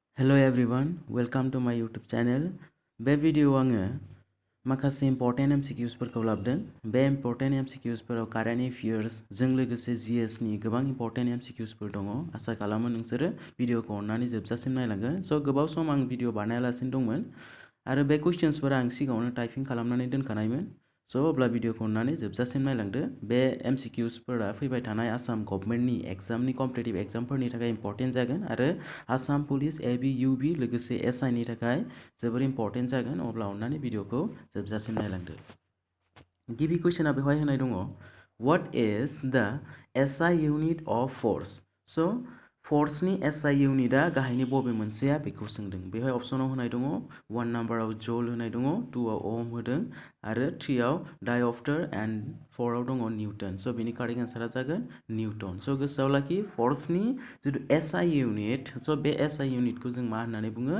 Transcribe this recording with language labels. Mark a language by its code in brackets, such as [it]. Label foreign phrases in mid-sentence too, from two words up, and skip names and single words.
[en] Hello everyone, welcome to my YouTube channel. [brx] बे भिडिअ आङो माखासे [en] important MCQsफोरखौ [brx] लाबोदों। बे [en] important MCQsफोराव current affairs [brx] जों लोगोसे GS नि गोबां [en] important MCQsफोर [brx] दङ। आसा खालामो नोंसोरो भिडिअखौ अननानै जोबजासिम नायलांगोन। स' गोबाव सम आं भिडिअ बानायालासिनो दंमोन आरो बे कुइसन्सफोरा आं सिगाङावनो टाइपिं खालामनानै दोनखानायमोन। स' अब्ला भिडिअखौ अननानै जोबजासिम नायलांदो। बे MCQsफोरा फैबाय थानाय आसाम गभर्नमेन्टनि एग्जामनि [en] competitive examफोरनि [brx] थाखाय इम्पर्टेन्ट जागोन आरो आसाम पुलिस AB UB लोगोसे SI नि थाखाय जोबोर इम्पर्टेन्ट जागोन। अब्ला अननानै भिडिअखौ जोबजासिम नायलांदो। गिबि कुइसना बेवहाय होनाय दङ, [en] What is the SI unit of force? [brx] स' फोर्सनि [en] SI unitआ [brx] गाहायनि बबे मोनसेया बेखौ सोंदों। बेवहाय अप्शनाव होनाय दङ 1 नाम्बाराव जल होनाय दङ, 2 आव ओम होदों आरो 3 आव [en] diopter and [brx] 4 आव दङ निउटन। स' बेनि [en] correct answerा [brx] जागोन निउटन। स' गोसोआव लाखि फोर्सनि जिथु [en] SI unit, [brx] स' बे SI इउनिटखौ जों मा होननानै बुङो?